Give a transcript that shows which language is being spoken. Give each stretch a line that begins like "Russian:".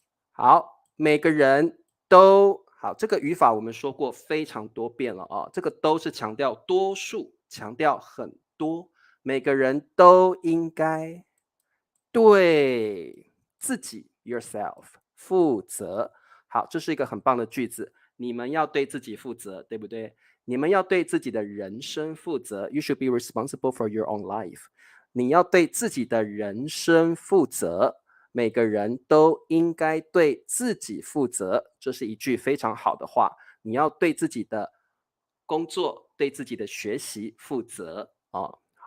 Chinese: 好，每个人都好，这个语法我们说过非常多遍了啊，这个都是强调多数，强调很多，每个人都应该对自己 yourself 负责。好，这是一个很棒的句子，你们要对自己负责，对不对？你们要对自己的人生负责 ，
English: You should be responsible for your own life。
Chinese: 你要对自己的人生负责。每个人都应该对自己负责，这是一句非常好的话。你要对自己的工作、对自己的学习负责哦。